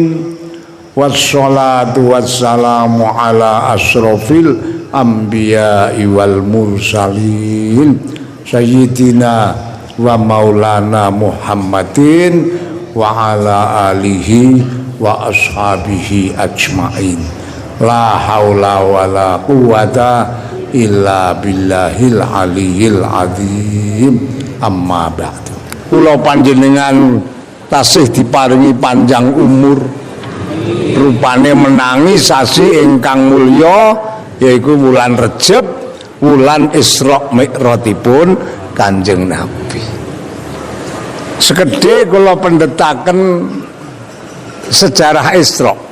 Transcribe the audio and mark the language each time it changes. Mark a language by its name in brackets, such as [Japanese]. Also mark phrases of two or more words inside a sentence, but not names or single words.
[Arabic] والصلاة والسلام على أشرف الأنبياء والمرسلين سيدنا ومولانا محمد وعلى آله وأصحابه أجمعين. لا حول ولا قوة إلا بالله العلي العظيم. أما بعد. [Javanese] Kula panjenengan tasih diparingi panjang umur, rupane menangi sasi ingkang mulya yaiku wulan Rejab, wulan Isra Mi'rajipun Kanjeng Nabi. Sekedhik kula pendhetaken sejarah Isra.